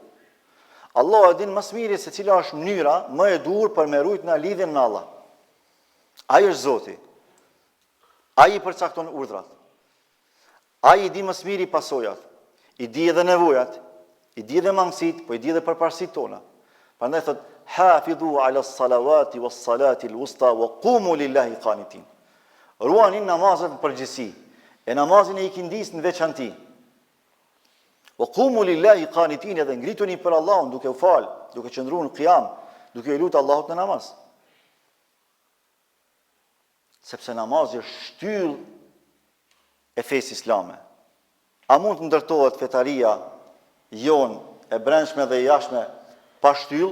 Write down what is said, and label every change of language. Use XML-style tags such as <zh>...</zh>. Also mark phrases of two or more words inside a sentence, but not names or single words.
<sq>Allahu e din më së miri se cila është mënyra më e duhur për me rujt në lidhjen me Allah. Ai është Zoti. Ai i përcakton urdhrat. Ai i di më së miri pasojat, i di edhe nevojat, i di edhe mangësit, po i di edhe përparësitë tona. Prandaj thot</sq> <ar>حافظوا على الصلوات والصلاة الوسطى وقوموا لله قانتين.</ar> <sq>Ruani namazet në përgjithësi, e namazin e ikindis në veçanti.</sq> <ar>وقوموا لله قانتين,</ar> <sq>edhe ngrituni për Allahun duke u fal, duke qëndruar në qiyam, duke i lutur Allahut në namaz. Sepse namazi është shtyllë e fesë islame. A mund të ndërtohet fetaria jonë e brendshme dhe e jashtme pa shtyllë?</sq>